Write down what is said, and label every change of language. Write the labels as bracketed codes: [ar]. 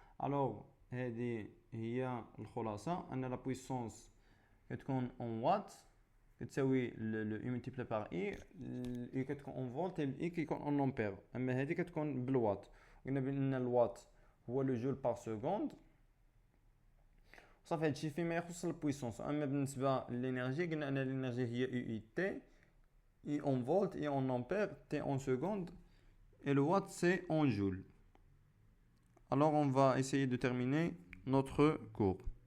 [fr] Alors, [ar] هذه هي الخلاصة أن [fr] la puissance كتكون en watt كتساوي le U multiplié par I. I كتكون en volt et I كيكون en ampère. [ar] أما هذه كتكون بالوات. قلنا بأن الوات هو [fr] le joule par seconde. [ar] صافي هادشي فيما يخص البويسونس. أما بالنسبة للإنرجي قلنا أن الإنرجي هي U I T. [fr] I en volt, I en ampère, T en seconde. Et le watt, c'est en joule. Alors, on va essayer de terminer notre cours.